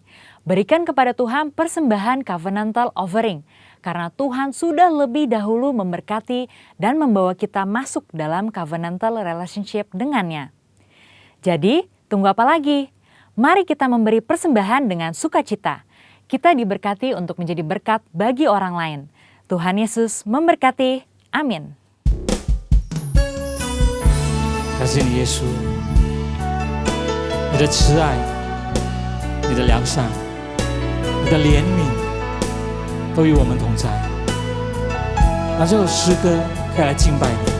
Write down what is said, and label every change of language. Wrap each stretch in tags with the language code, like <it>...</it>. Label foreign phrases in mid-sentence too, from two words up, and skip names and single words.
<id>Berikan kepada Tuhan persembahan</id> <en>covenantal offering,</en> <id>karena Tuhan sudah lebih dahulu memberkati dan membawa kita masuk dalam</id> <en>covenantal relationship</en> <id>dengannya. Jadi, tunggu apa lagi? Mari kita memberi persembahan dengan sukacita. Kita diberkati untuk menjadi berkat bagi orang lain. Tuhan Yesus memberkati. Amin.</id> <zh>感谢你耶稣，你的慈爱，你的良善，你的怜悯都与我们同在。让这首诗歌可以来敬拜你。</zh>